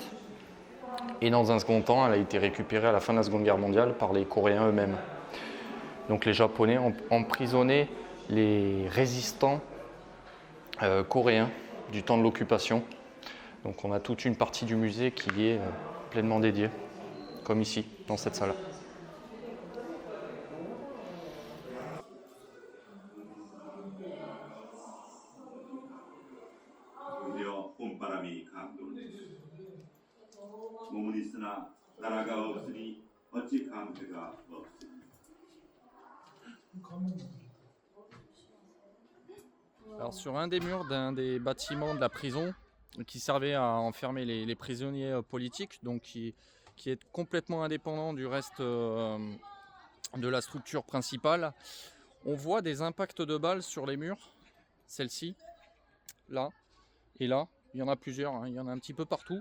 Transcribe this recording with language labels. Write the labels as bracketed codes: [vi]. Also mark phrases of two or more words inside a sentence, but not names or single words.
[fr] Et dans un second temps, elle a été récupérée à la fin de la Seconde Guerre mondiale par les Coréens eux-mêmes. Donc les Japonais ont emprisonné les résistants coréens du temps de l'occupation. Donc on a toute une partie du musée qui est pleinement dédiée, comme ici, dans cette salle. [ko] 드디어 봄바람이 감돌겠소. 몸은 있으나 나라가 없으니 어찌 감회가 없으니. [fr] Alors sur un des murs d'un des bâtiments de la prison qui servait à enfermer les prisonniers politiques, donc qui est complètement indépendant du reste de la structure principale, on voit des impacts de balles sur les murs, celle-ci, là et là, il y en a plusieurs, hein, il y en a un petit peu partout.